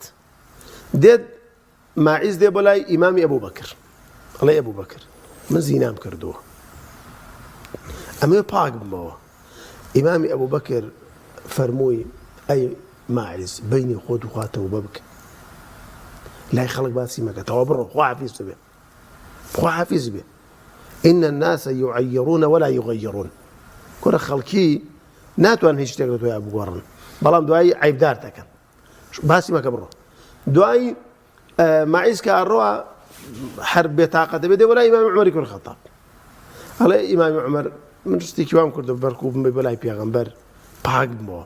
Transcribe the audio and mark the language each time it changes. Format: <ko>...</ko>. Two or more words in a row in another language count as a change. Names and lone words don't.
<ckb>دێت ماعیز دێ بۆ لای ئیمامی ئەبوو بەکر، ئەڵێ ئەبوو بەکر من زینام کردووە، ئەمێ پاک بمەوە. ئیمامی ئەبوو بەکر فەرمووی ئەی ماعیز بینی خۆت و خواتەوە ببکە، لای خەڵک باسی مەکە، تەوا بڕۆ خوا حافیز بێ، خوا حافیز بێ.</ckb> <ar>إن الناس يعيرون ولا يغيرون.</ar> <ckb>كره خلقي ناتوان هیچ شتێک لە تۆیان بگۆڕن، بەڵام دوایی عیبدار دەکەن، باسی مەکە بڕۆ. دوایی ماعیز کە ئەڕۆوە هەر بێتاقەتە بێ دێ بۆ لای ئیمامی عومەری کوڕی خەتاب، ئەڵێ ئیمامی عومەر من شتێکی وام کردو بەرکوب بمێ بە لای پێغەمبەر پاک بمەوە.</ckb>